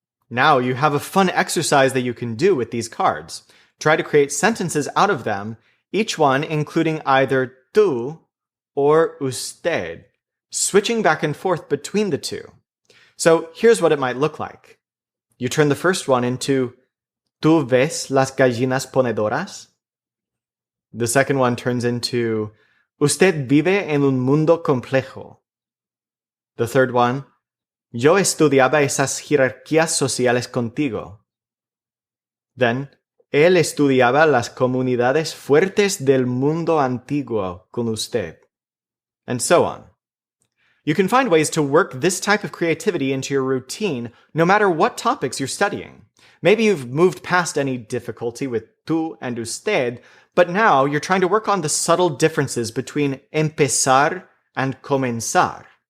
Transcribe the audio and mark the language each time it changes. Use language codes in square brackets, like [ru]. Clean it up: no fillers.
[en] Now you have a fun exercise that you can do with these cards. Try to create sentences out of them, each one including either tú or usted, switching back and forth between the two. So here's what it might look like. You turn the first one into [es] ¿Tú ves las gallinas ponedoras? [en] The second one turns into [es] Usted vive en un mundo complejo. [en] The third one, [es] Yo estudiaba esas jerarquías sociales contigo. Then, Él estudiaba las comunidades fuertes del mundo antiguo con usted. [en] And so on. You can find ways to work this type of creativity into your routine no matter what topics you're studying. Maybe you've moved past any difficulty with tú and usted, but now you're trying to work on the subtle differences between empezar and comenzar.